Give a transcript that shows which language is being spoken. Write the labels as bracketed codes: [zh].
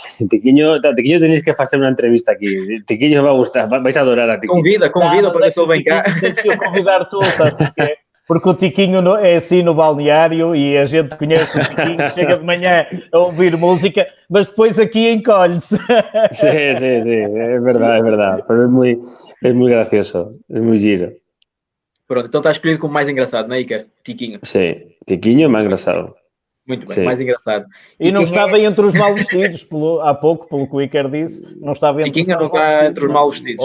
[es] Tiquiño tenéis que hacer una entrevista aquí. Tiquiño va a gustar, vais a adorar a Tiquiño. [pt] Convida para ver se ele vem cá. Tens que convidar tu, sabes porquê? Porque o Tiquinho é assim no balneário e a gente conhece o Tiquinho, chega de manhã a ouvir música, mas depois aqui encolhe-se. [es] Sí, es verdad. Pero es muy gracioso, es muy giro. [pt] Pronto, então está escolhido como mais engraçado, não é, Iker? Tiquinho. Sí, Tiquinho é mais engraçado. Muito bem, Sim. mais engraçado. E não estava entre os mal vestidos, há pouco, pelo que o Iker disse, não estava entre Tiquinho não está entre os mal vestidos.